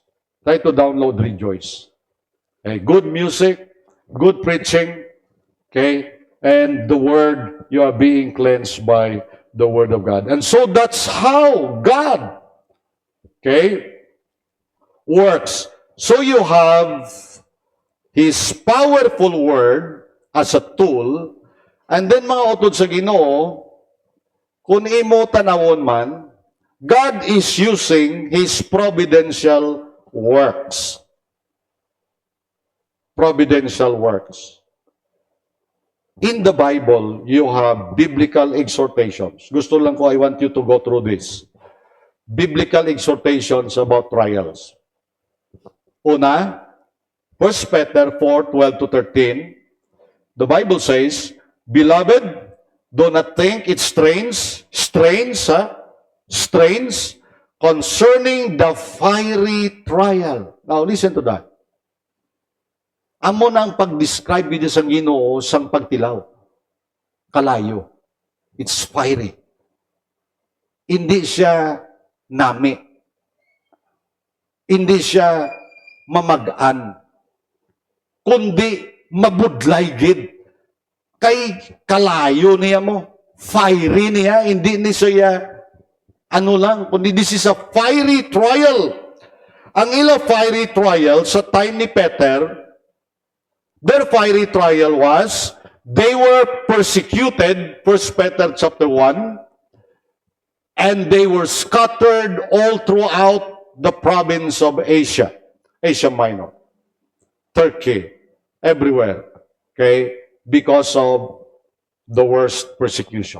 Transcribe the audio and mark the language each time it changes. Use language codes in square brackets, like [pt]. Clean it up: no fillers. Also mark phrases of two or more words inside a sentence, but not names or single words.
[en] Try to download Rejoice. Okay, good music, good preaching, okay, and the word, you are being cleansed by the Word of God. And so that's how God, okay, works. So you have His powerful Word as a tool, and then [hil] mga utod sa Ginoo, kung imo tanawon man, [en] God is using His providential works. Providential works. In the Bible, you have biblical exhortations. [hil] Gusto lang ko, [en] I want you to go through this. Biblical exhortations about trials. Una, 1 Peter 4:12 to 13, the Bible says, Beloved, do not think it strange, concerning the fiery trial. Now, listen to that. [hil] Amo na ang pag-describe dito sa Ginoo sang pagtilaw. Kalayo. [en] It's fiery. [hil] Hindi siya nami. Hindi siya mamagaan. Kundi mabudlay gid. Kay kalayo niya mo. Fiery niya. Hindi ni siya ano lang. Kundi [en] this is a fiery trial. [hil] Ang ila [en] fiery trial sa time ni Peter, their fiery trial was, they were persecuted, 1 Peter chapter 1, and they were scattered all throughout the province of Asia, Asia Minor, Turkey, everywhere, okay, because of the worst persecution.